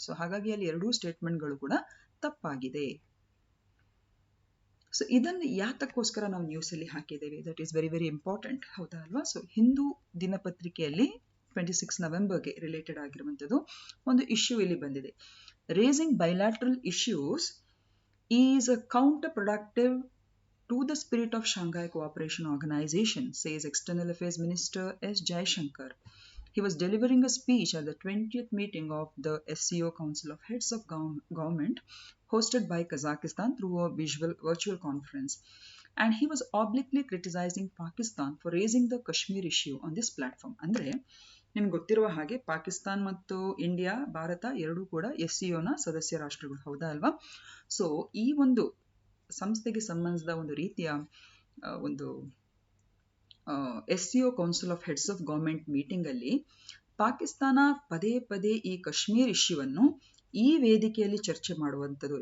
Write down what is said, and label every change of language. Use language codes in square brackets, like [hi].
[kn] So ಹಾಗಾಗಿ ಅಲ್ಲಿ 2 ಸ್ಟೇಟ್ಮೆಂಟ್ಗಳು ಕೂಡ ತಪ್ಪಾಗಿದೆ. ಸೊ ಇದನ್ನು ಯಾತಕ್ಕೋಸ್ಕರ ನಾವು ನ್ಯೂಸ್ ಅಲ್ಲಿ ಹಾಕಿದ್ದೇವೆ, [en] that is very very important, [kn] ಹೌದಾ ಅಲ್ವಾ? ಸೊ ಹಿಂದೂ ದಿನಪತ್ರಿಕೆಯಲ್ಲಿ 26 ನವೆಂಬರ್ಗೆ ರಿಲೇಟೆಡ್ ಆಗಿರುವಂಥದ್ದು ಒಂದು ಇಶ್ಯೂ ಇಲ್ಲಿ ಬಂದಿದೆ. [en] Raising bilateral issues is counterproductive to the spirit of Shanghai Cooperation Organization, says External Affairs Minister S. Jaishankar. He was delivering a speech at the 20th meeting of the SCO Council of Heads of Government hosted by Kazakhstan through a virtual conference. And he was obliquely criticizing Pakistan for raising the Kashmir issue on this platform. [kn] ಅಂದ್ರೆ ನಿಮ್ಗೆ ಗೊತ್ತಿರುವ ಹಾಗೆ ಪಾಕಿಸ್ತಾನ್ ಮತ್ತು India, Bharat ಎರಡೂ ಕೂಡ SCO ನ ಸದಸ್ಯ ರಾಷ್ಟ್ರಗಳು, ಹೌದಾ ಅಲ್ವಾ? ಸೊ ಈ ಒಂದು ಸಂಸ್ಥೆಗೆ ಸಂಬಂಧಿಸಿದ ಒಂದು ರೀತಿಯ ಒಂದು SCO council of heads of government meeting ಅಲ್ಲಿ ಪಾಕಿಸ್ತಾನ ಪದೇ ಪದೇ ಈ ಕಾಶ್ಮೀರ್ ಇಶ್ಯೂವನ್ನು ಈ ವೇದಿಕೆಯಲ್ಲಿ ಚರ್ಚೆ ಮಾಡುವಂಥದ್ದು.